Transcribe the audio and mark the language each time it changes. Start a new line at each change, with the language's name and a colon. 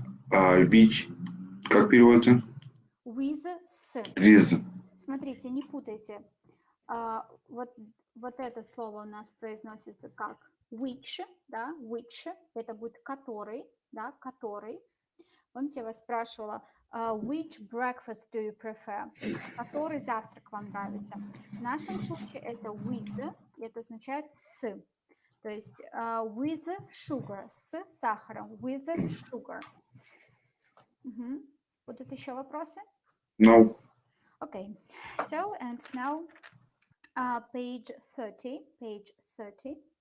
Russian: Which, как переводится?
English: With, с. With.
Russian: Смотрите, не путайте. Вот это слово у нас произносится как which, да, which, это будет который, да, который. Помните, я вас спрашивала,
English: which breakfast do you prefer?
Russian: То есть, который завтрак вам нравится? В нашем случае это with, и это означает с. То есть,
English: with sugar,
Russian: с сахаром, with sugar. Будут еще вопросы?
English: No. Okay, so, and now, page 30, page 30.